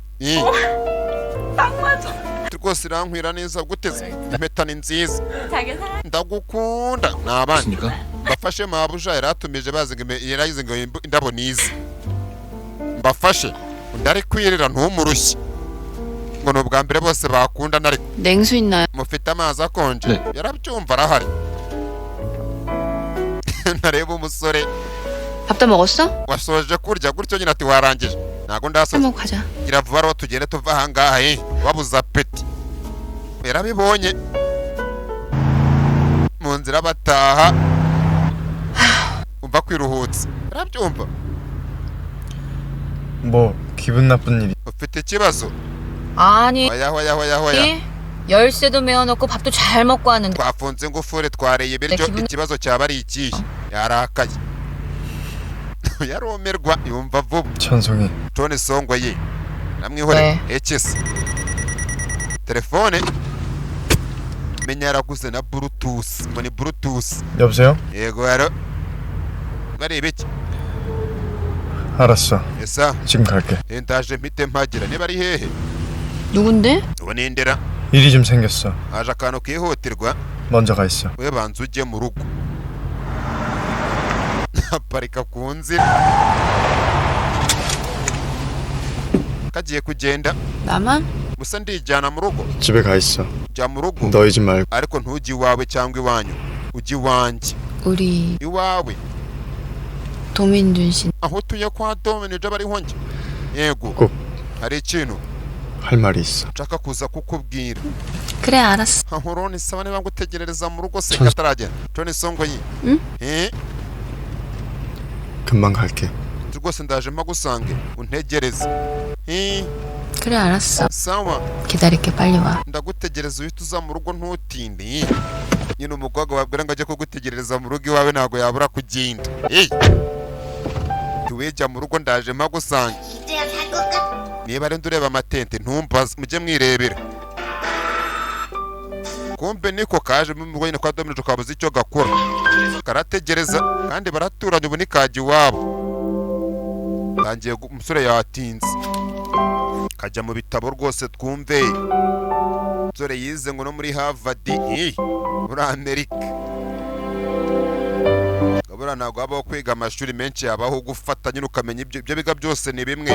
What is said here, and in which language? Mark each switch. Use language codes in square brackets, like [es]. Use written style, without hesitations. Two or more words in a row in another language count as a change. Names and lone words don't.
[rw] rwose irankwira neza guteze impeta ni nziza ndagukunda nabandi mbafashe mabuja yaratumije yarayize ngo indabo nizi mbafashe undi ari kwirira ntumurushye ngo ni ubwa mbere bose bakundana ariko [ko] 냉수 있나요? [rw] mufite amazi akonje yarabyumva arahari nareba umusore [ko] 밥도 먹었어? [rw] wasoje kurya gutyo nyine ati warangije ntago ndasoza [ko] 먹고 가자. [rw] gira vuba rero tugende tuva ahangaha wabuze apeti yarabibonye mu nzira bataha umva kwiruhutse yarabyumva [ko] 뭐 기분 나쁜 일이 [rw] ufite ikibazo [ko] 아니 [rw] hoya [ko] 열쇠도 메어놓고 밥도 잘 먹고 왔는데 [rw] twafunze ingufuri twareye ibiryo ikibazo cyaba ari ikihe yarakaye yarumirwa yumva vuba [ko] 천송이 [rw] Tony Songo ye namwihore ekese telefone menya yaraguze na bluetooth ngo ni bluetooth [ko] 여보세요? [rw] yego yaro bari ibiki [ko] 알았어 [rw] esa [ko] 지금 갈게 [rw] ndaje mpite mpagira niba ari hehe [ko] 누군데? [rw] ubu nindera [ko] 일이 좀 생겼어 [rw] aje akantu kihutirwa [ko] 먼저 가 있어 [rw] we banza ujye mu rugo aparika ku nzira kagiye kugenda [ko] 나만? [rw] gusa ndijyana mu rugo [ko] 집에 가 있어 [rw] jya mu rugo [ko] 너희 집 말고 [rw] ariko ntujye iwawe cyangwa iwanyu ujye iwanjye [ko] 우리 [rw] iwawe [ko] 도민준 씨 [rw] aho utuye kwa Dominic bariho njye yego [ko] 꼭 [rw] hari ikintu [ko] 할 말이 있어 [rw] nshaka kuza kukubwira [ko] 그래 알았어. [rw] ahoroni saba niba ngutegerereza mu rugo se [ko] 천- [rw] kataragera Tony Songo yi [ko] 응? 금방 갈게 [rw] rwose ndaje mpagusange untegereze [ko] 그래 알았어. [rw] sawa [ko] 기다릴게 빨리 와. [rw] ndagutegereza uhita uza mu rugo ntutinde nyine umukobwa wabwira ngo ajye kugutegereza mu rugo iwawe ntabwo yabura kugenda tuwejya mu rugo ndaje mpagusange niba ari ndureba amatente ntumbaze mujye mwirebera kumbe niko kaje mu rugo nyine kwa Dominic kabuze icyo gakora karategereza kandi baraturanye ubu nikajya iwabo tangiye umusore yatinze kajya mu bitabo rwose twumve umusore yize ngo no muri Harvard muri Amerika muri buriya ntabwo habaho kwiga amashuri menshi, habaho gufata nyine ukamenya ibyo biga byose ni bimwe.